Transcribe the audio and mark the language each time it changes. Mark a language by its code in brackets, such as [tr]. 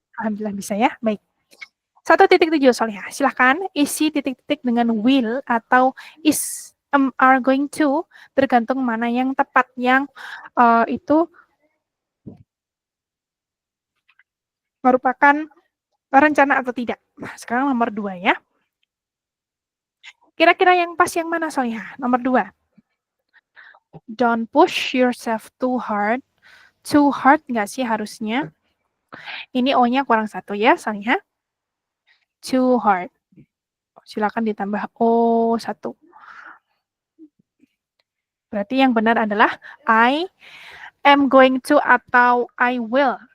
[id] Alhamdulillah bisa ya, baik. 1.7 Solihah, silahkan isi titik-titik dengan will atau is, are going to, tergantung mana yang tepat, yang itu merupakan rencana atau tidak. Nah, sekarang nomor 2 ya. Kira-kira yang pas yang mana Solihah? Nomor 2. [en] Don't push yourself too hard. Too hard [id] nggak sih harusnya? Ini O-nya kurang 1 ya Solihah. Too hard. Silakan ditambah O1. Berarti yang benar adalah I am going to atau I will.